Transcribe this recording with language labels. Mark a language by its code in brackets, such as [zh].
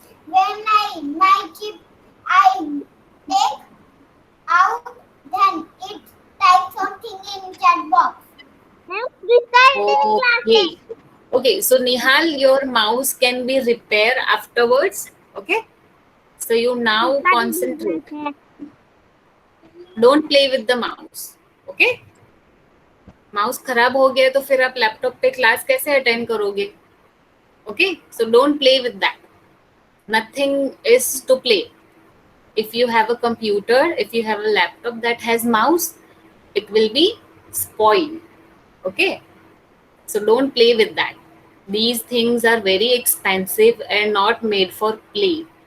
[en] When my chip I take out, then it types something in chat box. Okay. Okay, so Nihal, your mouse can be repaired afterwards. Okay. So you now concentrate. Don't play with the mouse. Okay. [hi] Mouse खराब हो गया तो फिर आप laptop पे class कैसे attend करोगे? [en] Okay, so don't play with that. Nothing is to play. If you have a computer, if you have a laptop that has mouse, it will be spoiled. Okay, so don't play with that. These things are very expensive and not made for play.